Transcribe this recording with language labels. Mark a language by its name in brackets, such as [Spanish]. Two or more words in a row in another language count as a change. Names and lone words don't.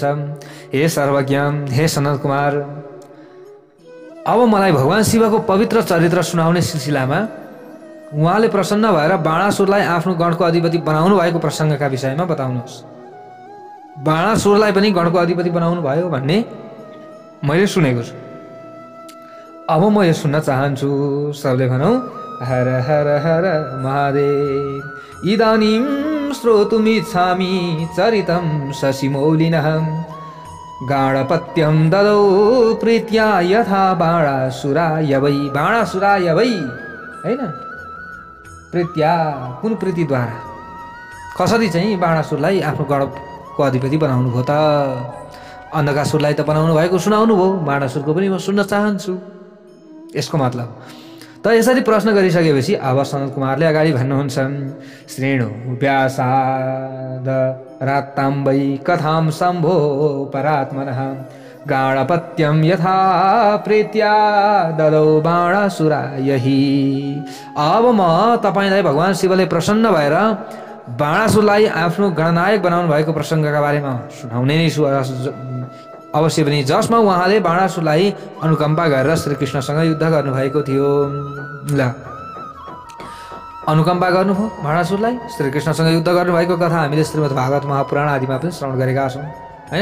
[Nepali] हे सर्वज्ञ, हे सनत कुमार, अब मलाई भगवान् शिवको पवित्र चरित्र सुनाउने सिलसिलामा उहाँले प्रसन्न भएर बाणासुरलाई आफ्नो गणको अधिपति बनाउनु भएको प्रसङ्गका विषयमा बताउनुहोस्। बाणासुरलाई पनि गणको अधिपति बनाउनु भयो भन्ने मैले सुनेको छु। अब म यो सुन्न चाहन्छु। सबले भनौँ हर हर हर महादेव। [Sanskrit] इदानीं श्रोतुमिच्छामि चरितं शशिमौलिनः गाढपत्यं ददौ प्रीत्या यथा बाणासुराय वै। बाणासुराय वै [Nepali] हैन, प्रीत्या कुन प्रीतिद्वारा कसरी चाहिँ बाणासुरलाई आफ्नो गणको अधिपति बनाउनु भयो त? अन्धकासुरलाई त बनाउनु भएको सुनाउनु भयो, बाणासुरको पनि म सुन्न चाहन्छु। यसको मतलब त यसरी प्रश्न गरिसकेपछि अब सनत कुमारले अगाडि भन्नुहुन्छ। [Sanskrit] श्रेणु व्यासाद रात्ताम्बै कथां शम्भो परात्मनः गाढपत्यं यथा प्रीत्या ददौ बाणासुराय हि। [Nepali] अब म तपाईलाई भगवान् शिवले प्रसन्न भएर बाणासुरलाई आफ्नो गणनायक बनाउनु भएको प्रसङ्गका बारेमा सुनाउने नै छु अवश्य पनि, जसमा उहाँले बाणासुरलाई अनुकम्पा गरेर श्रीकृष्णसँग युद्ध गर्नुभएको थियो। ल अनुकम्पा गर्नुभयो बाणासुरलाई, श्रीकृष्णसँग युद्ध गर्नुभएको कथा हामीले श्रीमद् भागवत महापुराण आदिमा पनि श्रवण गरेका छौँ होइन।